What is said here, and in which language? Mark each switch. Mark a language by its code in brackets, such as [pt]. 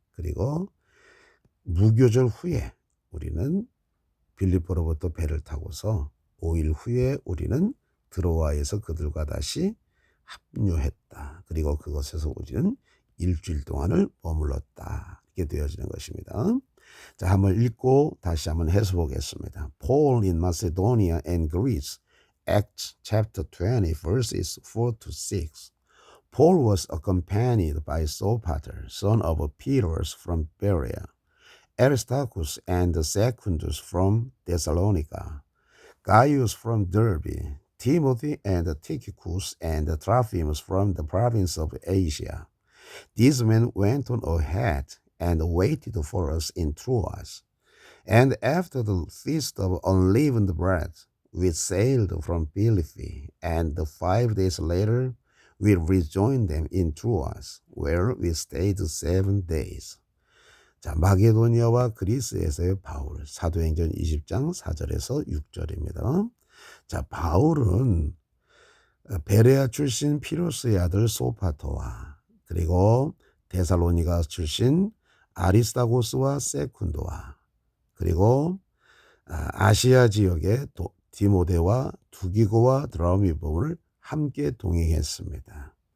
[ko] 그리고 무교절 후에 우리는 빌립보로부터 배를 타고서 5일 후에 우리는 드로아에서 그들과 다시 합류했다. 그리고 그곳에서 우리는 일주일 동안을 머물렀다. 이렇게 되어지는 것입니다. 자, 한번 읽고 다시 한번 해서 보겠습니다. [en] Paul in Macedonia and Greece, Acts chapter 20, verses 4 to 6. Paul was accompanied by Sopater, son of Pyrrhus from Berea, Aristarchus and Secundus from Thessalonica, Gaius from Derbe, Timothy and Tychicus and Trophimus from the province of Asia. These men went on ahead and waited for us in Troas. And after the feast of unleavened bread, we sailed from Philippi, and 5 days later we rejoined them in Troas, where we stayed 7 days. [ko] 자, 마게도니아와 그리스에서의 바울, 사도행전 20장 4절에서 6절입니다. 자, 바울은 베레아 출신 피로스의 아들 소파토와, 그리고 데살로니가 출신 아리스타고스와 세군도와, 그리고 아시아 지역의 디모데와 두기고와 드라미보를 함께 동행했습니다.